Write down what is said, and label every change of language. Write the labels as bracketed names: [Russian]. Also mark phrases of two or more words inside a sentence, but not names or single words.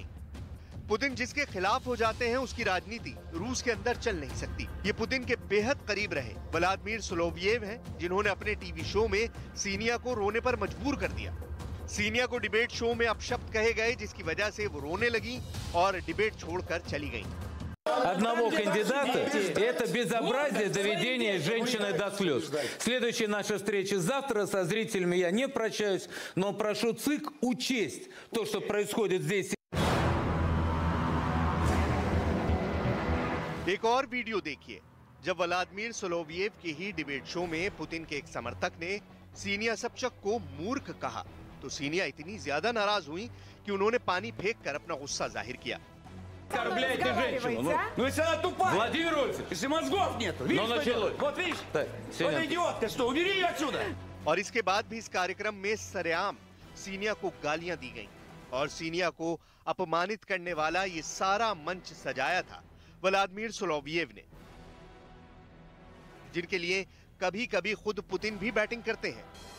[Hindi] पुतिन जिसके खिलाफ हो जाते हैं उसकी राजनीति रूस के अंदर चल नहीं सकती। ये पुतिन के बेहद करीब रहे व्लादिमीर सोलोवियेव हैं, जिन्होंने अपने [English] TV show [Hindi] में सीनिया को रोने पर मजबूर कर दिया। सीनिया को [English] debate show [Hindi] में अपशब्द कहे गए, जिसकी वजह से वो रोने लगी और डिबेट छोड़कर चली गई। [Russian] Одного кандидата – это безобразие доведения женщины до слез. Следующая наша встреча завтра. Со зрителями я не прощаюсь, но прошу ЦИК учесть то, что происходит здесь. [Hindi] एक और वीडियो देखिए, जब व्लादिमीर सोलोवियेव के ही [English] debate show [Hindi] में पुतिन के एक समर्थक ने सीनिया सबचक को मूर्ख कहा तो सीनिया इतनी ज्यादा नाराज हुई कि उन्होंने पानी फेंक कर अपना गुस्सा जाहिर किया। [Russian] Оскорбляете женщину. Ну если она тупая. Владимир Вольфович, если мозгов нет. Видишь, вот видишь? Вот идиотка, что, убери ее отсюда. [Hindi] और इसके बाद भी इस कार्यक्रम में सरेआम सीनिया को गालियां दी गईं और सीनिया को अपमानित करने वाला ये सारा मंच सजाया था व्लादिमीर सोलोवियेव ने, जिनके लिए कभी-कभी खुद पुतिन भी बैटिंग करते हैं।